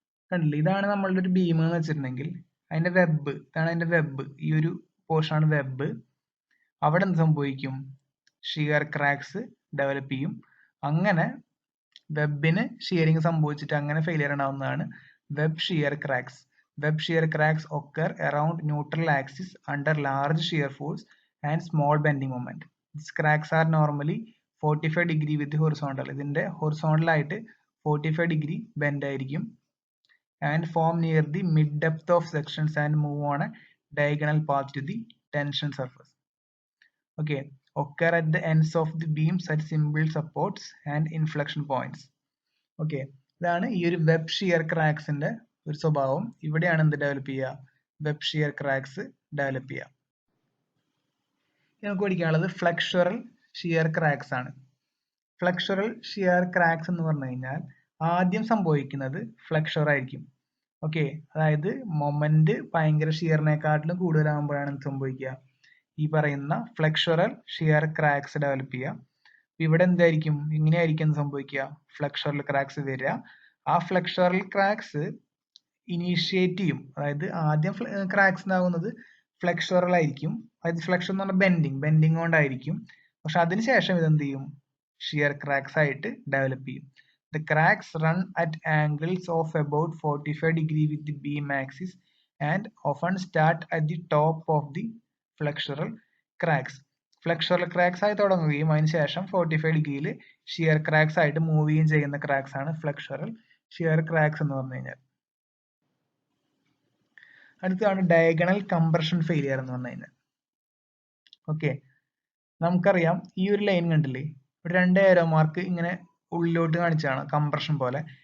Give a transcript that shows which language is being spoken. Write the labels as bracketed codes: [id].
[ml] കണ്ടില്ലേ, ഇതാണ് നമ്മളുടെ ഒരു ബീം എന്ന് വെച്ചിട്ടുണ്ടെങ്കിൽ അതിന്റെ വെബ്, ഇതാണ് അതിന്റെ വെബ്, ഈ ഒരു പോർഷൻ ആണ് വെബ്. അവിടെ എന്ത് സംഭവിക്കും, ഷിയർ ക്രാക്സ് ഡെവലപ്പ് ചെയ്യും. അങ്ങനെ വെബിന് ഷിയറിംഗ് സംഭവിച്ചിട്ട് അങ്ങനെ ഫെയിലിയർ ഉണ്ടാവുന്നതാണ് web shear cracks. [en] Web shear cracks occur around neutral axis under large shear force and small bending moment. These cracks are normally 45 degree with the horizontal. [ml] ഇതിന്റെ horizontal ആയിട്ട് 45 degree bend ആയിരിക്കും [en] and form near the mid depth of sections and move on a diagonal path to the tension surface. Okay, occur at the ends of the beams at simple supports and inflection points. [ml] Okay, ഇതാണ് ഈ ഒരു web shear ക്രാക്സിന്റെ ഒരു സ്വഭാവം. ഇവിടെയാണ് എന്ത് develop ചെയ്യുക, web shear cracks develop ചെയ്യുക. നമുക്ക് പഠിക്കാനുള്ളത് ഫ്ലെക്സുറൽ ഷിയർ ക്രാക്സ് ആണ്. ഫ്ലെക്സുറൽ ഷിയർ ക്രാക്സ് എന്ന് പറഞ്ഞു കഴിഞ്ഞാൽ ആദ്യം സംഭവിക്കുന്നത് ഫ്ലെക്സുർ ആയിരിക്കും. ഓക്കെ, അതായത് മൊമെന്റ് ഭയങ്കര ഷിയറിനെക്കാട്ടിലും കൂടുതലാകുമ്പോഴാണ് എന്ത് സംഭവിക്കുക, ഈ പറയുന്ന ഫ്ലെക്സുറൽ ഷിയർ ക്രാക്സ് ഡെവലപ്പ് ചെയ്യുക. ഇവിടെ എന്തായിരിക്കും, ഇങ്ങനെയായിരിക്കും സംഭവിക്കുക, ഫ്ലെക്സുറൽ ക്രാക്സ് വരിക. ആ ഫ്ലെക്സുറൽ ക്രാക്സ് ഇനീഷ്യേറ്റ് ചെയ്യും, അതായത് ആദ്യം ക്രാക്സ് ഉണ്ടാകുന്നത് ഫ്ലെക്സുറൽ ആയിരിക്കും, അതായത് ഫ്ലെക്സുർ എന്ന് പറഞ്ഞാൽ ബെൻഡിങ് കൊണ്ടായിരിക്കും. പക്ഷെ അതിനുശേഷം ഇതെന്ത് ചെയ്യും, ഷിയർ ക്രാക്സ് ആയിട്ട് ഡെവലപ്പ് ചെയ്യും. [en] The cracks run at angles of about 45 degree with the beam axis and often start at the top of the flexural cracks. [ml] ഫ്ലെക്സുറൽ cracks ആയി തുടങ്ങുകയും അതിനുശേഷം 45 ഡിഗ്രിയിൽ ഷിയർ ക്രാക്സ് ആയിട്ട് മൂവ് ചെയ്യുകയും ചെയ്യുന്ന ക്രാക്സ് ആണ് ഫ്ലെക്സുറൽ ഷിയർ ക്രാക്സ് എന്ന് പറഞ്ഞു കഴിഞ്ഞാൽ. അടുത്തതാണ് ഡയഗണൽ കംപ്രഷൻ ഫെയിലിയർ എന്ന് പറഞ്ഞു കഴിഞ്ഞാൽ. ഓക്കെ, നമുക്കറിയാം ഈ ഒരു ലൈൻ കണ്ടില്ലേ, ഇവിടെ 2 ഏരോ മാർക്ക് ഇങ്ങനെ ഉള്ളിലോട്ട് കാണിച്ചാണ് കംപ്രഷൻ പോലെ.